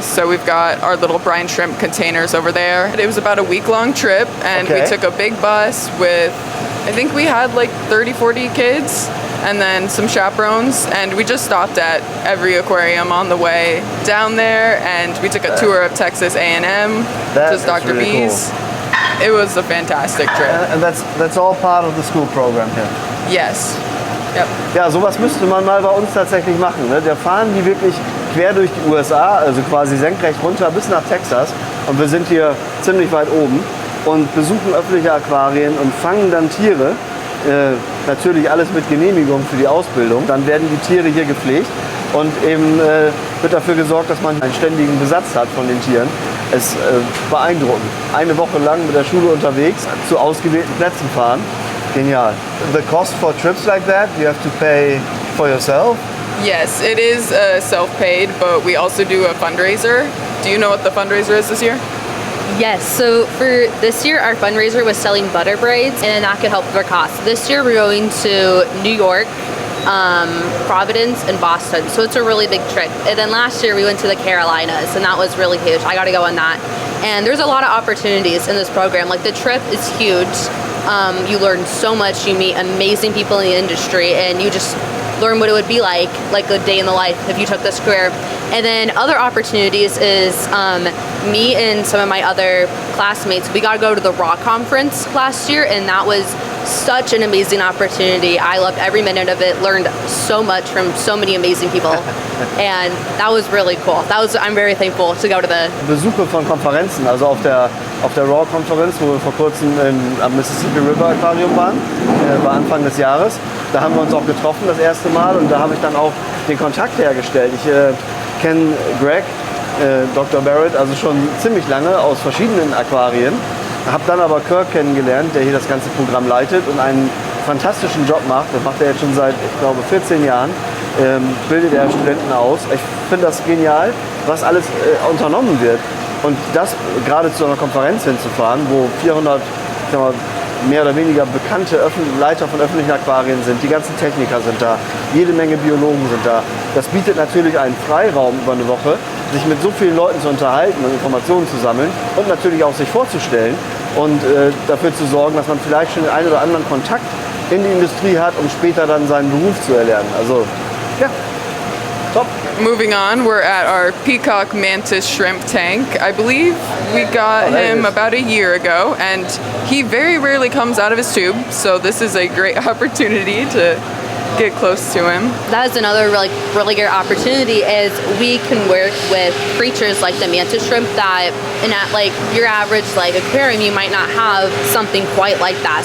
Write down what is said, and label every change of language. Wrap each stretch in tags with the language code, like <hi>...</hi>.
<en>So we've got our little brine shrimp containers over there. It was about a week-long trip, and we took a big bus with, I think we had like 30-40 kids, and then some chaperones, and we just stopped at every aquarium on the way down there, and we took a tour of Texas A&M, just Dr. Really B's. Cool. It was a fantastic trip. And that's all part of the school program here. Yes. Yep.</en> <de>Ja, sowas müsste man mal bei uns tatsächlich machen. Ne? Da fahren die wirklich quer durch die USA, also quasi senkrecht runter bis nach Texas, und wir sind hier ziemlich weit oben und besuchen öffentliche Aquarien und fangen dann Tiere. Natürlich alles mit Genehmigung für die Ausbildung. Dann werden die Tiere hier gepflegt und eben wird dafür gesorgt, dass man einen ständigen Besatz hat von den Tieren. Es ist beeindruckend. Eine Woche lang mit der Schule unterwegs, zu ausgewählten Plätzen fahren. Genial.</de> <en>The cost for trips like that, you have to pay for yourself? Yes, it is self-paid, but we also do a fundraiser. Do you know what the fundraiser is this year? Yes, so for this year, our fundraiser was selling butter braids, and that could help with our costs. This year, we're going to New York, Providence, and Boston, so it's a really big trip. And then last year, we went to the Carolinas, and that was really huge. I got to go on that. And there's a lot of opportunities in this program. Like, the trip is huge. You learn so much. You meet amazing people in the industry, and you just learn what it would be like a day in the life if you took this career. And then other opportunities is me and some of my other classmates, we got to go to the Raw conference last year, and that was such an amazing opportunity. I loved every minute of it, learned so much from so many amazing people, and that was really cool. I'm very thankful to go to the</en> <de>Besuche von Konferenzen, also auf der Raw-Konferenz, wo wir vor kurzem am Mississippi River Aquarium waren, war Anfang des Jahres. Da haben wir uns auch getroffen das erste Mal, und da habe ich dann auch den Kontakt hergestellt. Ich kenne Greg, Dr. Barrett, also schon ziemlich lange aus verschiedenen Aquarien. Habe dann aber Kirk kennengelernt, der hier das ganze Programm leitet und einen fantastischen Job macht. Das macht er jetzt schon seit, ich glaube, 14 Jahren. Bildet er Studenten aus. Ich finde das genial, was alles unternommen wird, Und das gerade zu einer Konferenz hinzufahren, wo 400 sagen wir, mehr oder weniger bekannte Leiter von öffentlichen Aquarien sind, die ganzen Techniker sind da, jede Menge Biologen sind da. Das bietet natürlich einen Freiraum über eine Woche, sich mit so vielen Leuten zu unterhalten und Informationen zu sammeln und natürlich auch sich vorzustellen und dafür zu sorgen, dass man vielleicht schon den einen oder anderen Kontakt in die Industrie hat, um später dann seinen Beruf zu erlernen. Also, ja, top.</de> <en>Moving on, we're at our peacock mantis shrimp tank. I believe we got him about a year ago, and he very rarely comes out of his tube, so this is a great opportunity to get close to him. That is another really great opportunity is we can work with creatures like the mantis shrimp that in at like your average like aquarium you might not have something quite like that.</en>